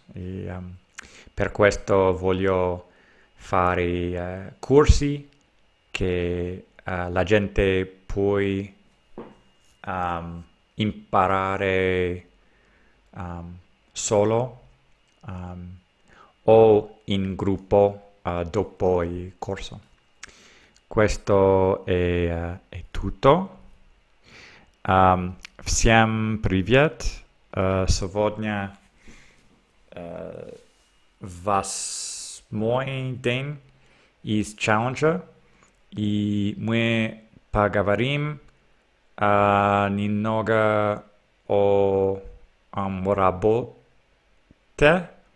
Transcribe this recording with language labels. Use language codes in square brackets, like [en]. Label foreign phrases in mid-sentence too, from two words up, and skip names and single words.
[it] E, per questo voglio fare corsi che la gente può imparare solo o in gruppo dopo il corso. Questo è tutto. [ru] Всем привет. Сегодня восьмой день из челленджа, и мы поговорим немного о работе.